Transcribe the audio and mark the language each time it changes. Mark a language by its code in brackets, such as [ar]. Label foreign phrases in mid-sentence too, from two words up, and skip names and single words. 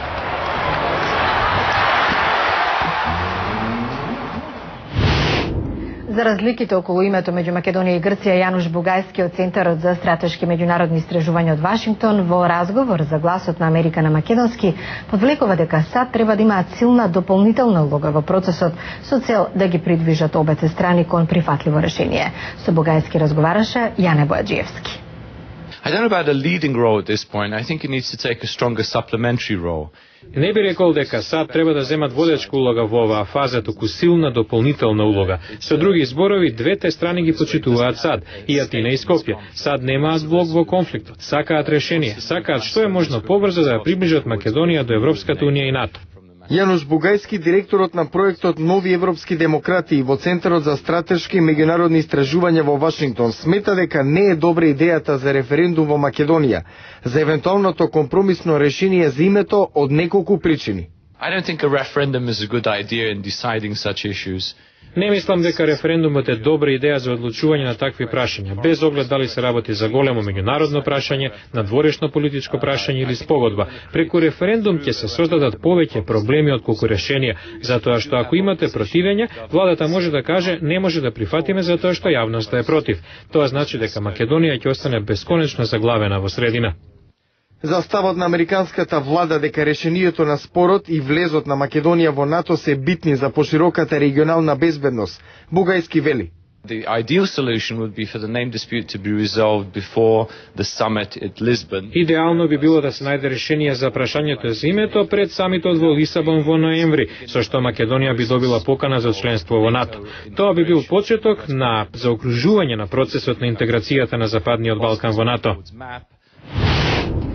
[mk] За разликите околу името меѓу Македонија и Грција, Јануш Бугајски од Центарот за стратешки меѓународни истражувања од Вашингтон во разговор за Гласот на Америка на македонски подвлекува дека САД треба да имаат силна дополнителна улога во процесот со цел да ги придвижат обете страни кон прифатливо решение. Со Бугајски разговараше Јане Бојаджиевски. [en] I don't know about a leading role at this point. I think it needs to take a stronger supplementary role. [mk] Не би рекол дека САД треба да земат водечка улога во оваа фаза, туку силна дополнителна улога. Со други зборови, двете страни ги почитуваат САД, и Атина и Скопје. САД немаат блок во конфликтот, сакаат решение, сакаат што е можно побрзо да ја приближат Македонија до Европската унија и НАТО. Јануш Бугајски, директорот на проектот Нови европски демократи во Центарот за стратешки и меѓународни истражувања во Вашингтон, смета дека не е добра идејата за референдум во Македонија, за евентуалното компромисно решение за името од неколку причини. [en] I don't think a referendum is a good idea in deciding such issues. [mk] Не мислам дека референдумот е добра идеја за одлучување на такви прашања, без оглед дали се работи за големо меѓународно прашање, надворешно политичко прашање или спогодба. Преку референдум ќе се создадат повеќе проблеми отколку решенија, затоа што ако имате противење, владата може да каже не може да прифатиме затоа што јавноста е против. Тоа значи дека Македонија ќе остане бесконечно заглавена во средина. За ставот на американската влада дека решението на спорот и влезот на Македонија во НАТО се битни за пошироката регионална безбедност, Бугајски вели. [en] The ideal solution would be for the name dispute to be resolved before the summit at Lisbon. [mk] Идеално би било да се најде решение за прашањето за името пред самитот во Лисабон во ноември, со што Македонија би добила покана за членство во НАТО. Тоа би бил почеток на заокружување на процесот на интеграцијата на Западниот Балкан во НАТО.